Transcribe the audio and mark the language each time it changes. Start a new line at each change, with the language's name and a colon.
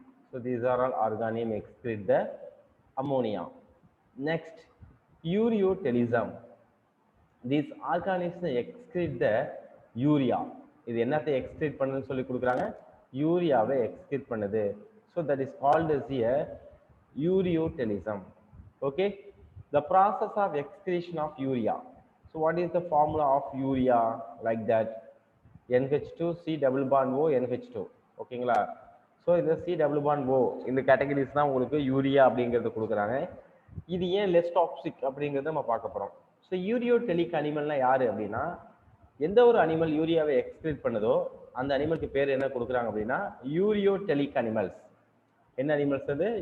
English: So these are all organism excrete the ammonia. Next ureotelism. These organisms excrete the urea.
Tamil: இது என்னத்தை excrete பண்ணுதுன்னு சொல்லி கொடுக்குறாங்க? யூரியாவை எக்ஸ்கிரீட் பண்ணுது.
English: So that is called as a ureotelism. Okay, the process of excretion of urea. So what is the formula of urea? Like that, NH2 C double bond O NH2. ஓகேங்களா?
Tamil: So இந்த C double bond O இந்த categories தான் உங்களுக்கு urea அப்படிங்கிறது கொடுக்குறாங்க. இது ஏன் less toxic அப்படிங்கிறத நம்ம பார்க்க போகிறோம். ஸோ யூரியோடெலிக் அனிமல்னா யாரு அப்படின்னா எந்த ஒரு அனிமல் யூரியாவை எக்ஸ்கிரீட் பண்ணுதோ அந்த அனிமலுக்கு பேர் என்ன கொடுக்குறாங்க அப்படின்னா யூரியோடெலிக் அனிமல்ஸ். என்ன அனிமல்ஸ் அது?